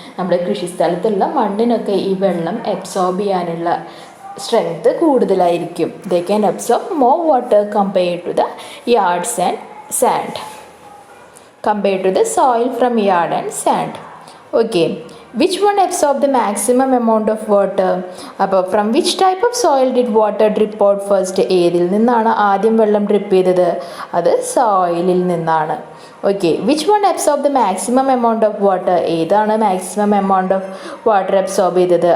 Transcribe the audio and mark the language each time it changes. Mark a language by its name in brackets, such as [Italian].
[Malayalam] നമ്മുടെ കൃഷിസ്ഥലത്തുള്ള മണ്ണിനൊക്കെ ഈ വെള്ളം അബ്സോർബ് ചെയ്യാനുള്ള സ്ട്രെങ്ത് കൂടുതലായിരിക്കും. They can absorb more water compared to the yards and sand, compared to the soil from yard and sand. Okay, [English] which one absorb the maximum amount of water? [Malayalam] അപ്പോൾ [English] from which type of soil did water drip out first? [Malayalam] ഏതിൽ നിന്നാണ് ആദ്യം വെള്ളം drip ചെയ്തത്? അത് സോയിലിൽ നിന്നാണ്. Okay, which one absorb the maximum amount of water? ഏതാണ് maximum amount of water absorb ചെയ്തത്?